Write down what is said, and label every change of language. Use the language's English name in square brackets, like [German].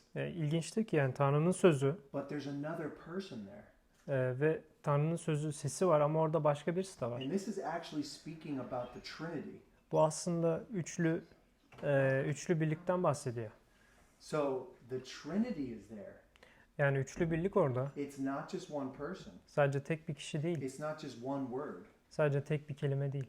[Turkish] İlginçti ki yani Tanrı'nın sözü [English] but there's another person there. [Turkish] ve Tanrı'nın sözü sesi var ama orada başka birisi de var. [English] And this is actually speaking about the Trinity. [Turkish] Bu aslında üçlü birlikten bahsediyor. [English] So the Trinity is there. [Turkish] Yani üçlü birlik orada. [English] It's not just one person. [Turkish] Sadece tek bir kişi değil. [English] It's not just one word. [Turkish] Sadece tek bir kelime değil.